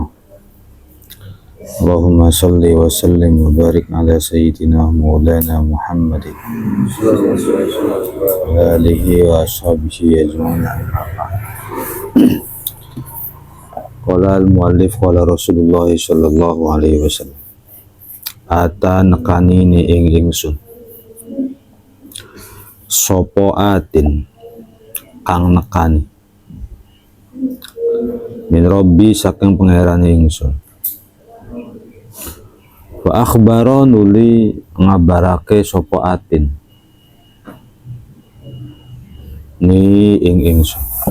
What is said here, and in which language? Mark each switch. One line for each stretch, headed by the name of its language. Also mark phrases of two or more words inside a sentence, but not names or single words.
Arabic: اللهم صل وسلم وبارك على سيدنا مولانا محمد وآله وأصحابه أجمعين. قال المؤلف قال رسول الله صلى الله عليه وسلم.
Javanese: Ata nekani ni ing ingsun sopo atin kang nekani
Arabic: من ربي
Javanese: saking pangeran ingsun
Arabic: وأخبر
Javanese: nuli ngabarake sopo atin ni ing ingsun